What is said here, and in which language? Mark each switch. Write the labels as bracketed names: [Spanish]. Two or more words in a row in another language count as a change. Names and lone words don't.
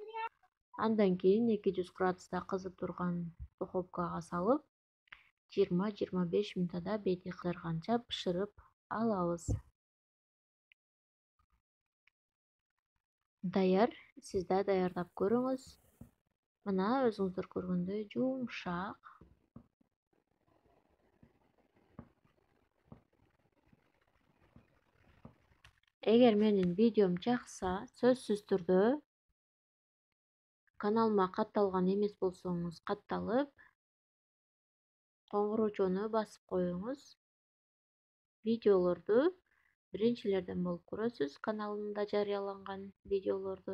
[Uzbek] Andan keyin 200 gradusda qizib turgan duxovkaga solib, 20-25 minutda beti qizargancha pishirib olamiz. Tayyor, sizda tayyorlab ko'ringiz. Mana o'zingizlar ko'rgandek yumshoq. [Kyrgyz] Эгер менин видеом жакса, сөзсүз түрдө каналыма катталган эмес болсоңуз катталып, коңгуроочуну басып коюңуз. Видеолорду биринчилерден болуп көрөсүз, каналымда жарыяланган видеолорду.